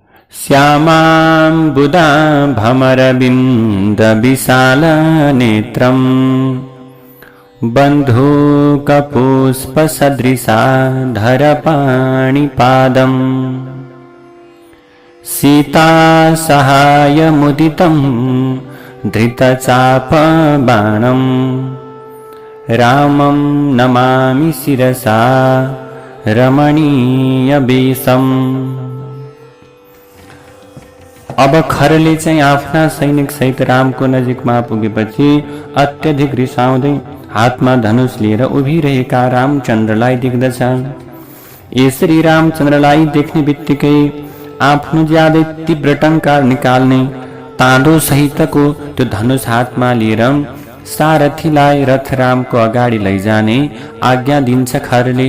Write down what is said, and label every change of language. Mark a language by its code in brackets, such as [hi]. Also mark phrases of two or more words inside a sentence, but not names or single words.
[sa] श्यामाम्बुदाभमरविन्दविशालनेत्रम् बन्धूकपुष्पसदृशाधरपाणिपादम् सीतासहायमुदितं धृतचापबाणम् रामं नमामि शिरसा रमणीयवेशम्। [ne] अब खरले चाहिँ आफ्ना सैनिक सहित रामको नजिकमा पुगेपछि अत्यधिक रिसाउँदै हातमा धनुष लिएर उभिरहेका रामचन्द्रलाई देख्दछ। यसरी रामचन्द्रलाई देख्ने बित्तिकै आफ्नो ज्यादै तीव्र टंकार निकाल्ने ताँडो सहितको त्यो धनुष हातमा लिएर सारथीलाई रथ रामको अगाडि लैजाने आज्ञा दिन्छ खरले।